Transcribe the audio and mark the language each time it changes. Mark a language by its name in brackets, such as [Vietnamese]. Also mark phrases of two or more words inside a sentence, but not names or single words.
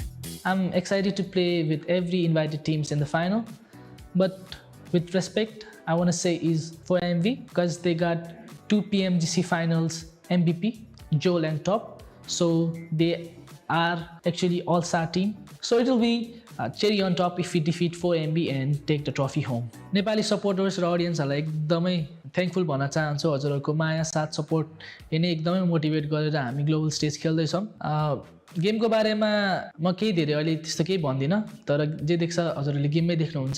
[English] I'm excited to play with every invited teams in the final, but with respect, I want to say is for MV because they got 2 PMGC finals MVP, Joel and Top, so they are actually all-star team. So it will be cherry on top if we defeat 4MB and take the trophy home. Nepali supporters [Nepali] र audienceहरुलाई एकदमै थ्याङ्कफुल भन्न चाहन्छु हजुरहरुको माया साथ सपोर्ट यिनै एकदमै मोटिभेट गरेर हामी [English] global stage [Nepali] खेल्दै छौं। गेमको बारेमा म केही धेरै अहिले त्यस्तो केही भन्दिन, तर जे देख्छ हजुरहरुले गेममै देख्नुहुन्छ।